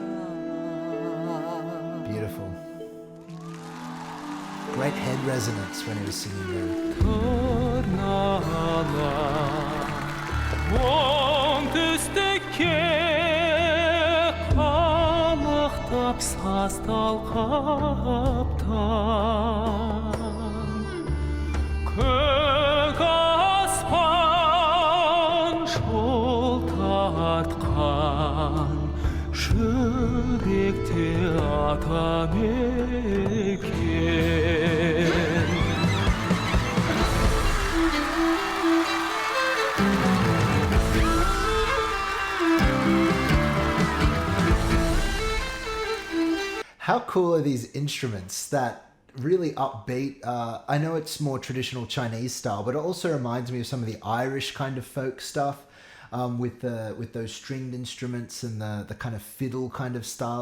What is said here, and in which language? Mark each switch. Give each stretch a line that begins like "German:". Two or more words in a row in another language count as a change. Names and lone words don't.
English: Beautiful. Great head resonance when he was singing there.
Kazakh: Састал қаптан көк аспан жол тартқан жүректе ата мекен.
English: How cool are these instruments that really upbeat? I know it's more traditional Chinese style, but it also reminds me of some of the Irish kind of folk stuff with those stringed instruments and the kind of fiddle kind of style.